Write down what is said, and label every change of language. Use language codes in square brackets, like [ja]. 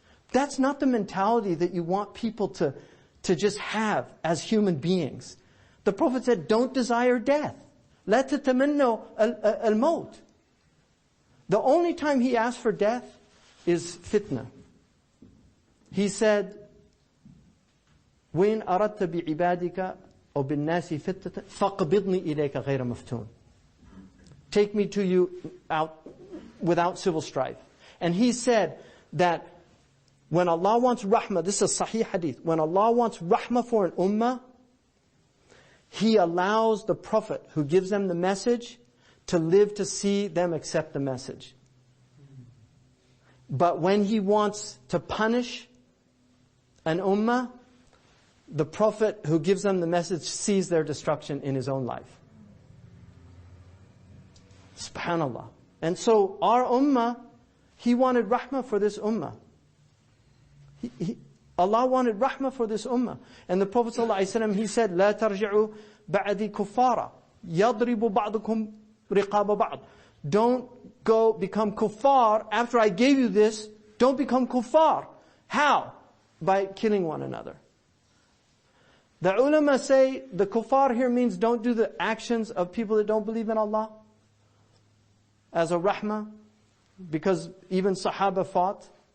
[en] That's not the mentality that you want people to just have as human beings. The Prophet said, don't desire death. [ar] لا تتمنوا الموت. [en] The only time he asked for death is fitna. [ar] He said, وَإِنْ أَرَدْتَ بِعِبَادِكَ أو بالناس فتنة فقبضني إليك غير مفتون. [en] Take me to you out without civil strife. And he said that when Allah wants rahmah, this is a sahih hadith, when Allah wants rahmah for an ummah, He allows the Prophet who gives them the message to live to see them accept the message. But when He wants to punish an ummah, the Prophet who gives them the message sees their destruction in his own life. Subhanallah. And so our ummah, He wanted rahmah for this ummah. Allah wanted rahmah for this ummah. And the Prophet ﷺ, he said, [ar] لا ترجعوا بعدي كفارا يضرب بعضكم رقاب بعض. [en] Don't go become kuffar after I gave you this. Don't become kuffar. How? By killing one another. The ulama say the kuffar here means don't do the actions of people that don't believe in Allah as a rahmah, because even Sahaba fought.